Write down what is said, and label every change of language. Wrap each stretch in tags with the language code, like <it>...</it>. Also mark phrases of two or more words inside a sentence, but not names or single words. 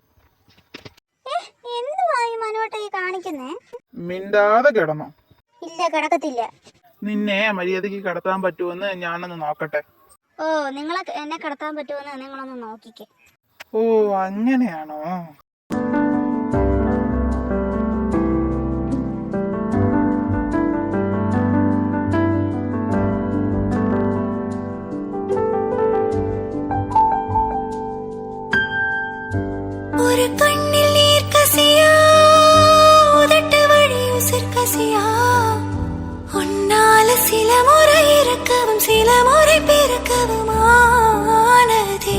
<ml>എന്തുവായി മനോട്ട ഈ കാണിക്കുന്നേ? മിണ്ടാതെ കിടന്നോ? ഇല്ല, കിടക്കത്തില്ല. നിന്നെ മര്യാദക്ക് കിടത്താൻ പറ്റുമെന്ന് ഞാനൊന്ന് നോക്കട്ടെ. ഓ, നിങ്ങളെ എന്നെ കിടത്താൻ പറ്റുമെന്ന് നിങ്ങളൊന്ന് നോക്കിക്കേ. ഓ അങ്ങനെയാണോ?</ml> <ta>ஒரு கண்ணில் நீர் கசியா உதட்டு வழி உசிர் கசியா உன்னால சில முறை இறக்கவும் சில முறை பிறக்கவும் ஆனதே.</ta>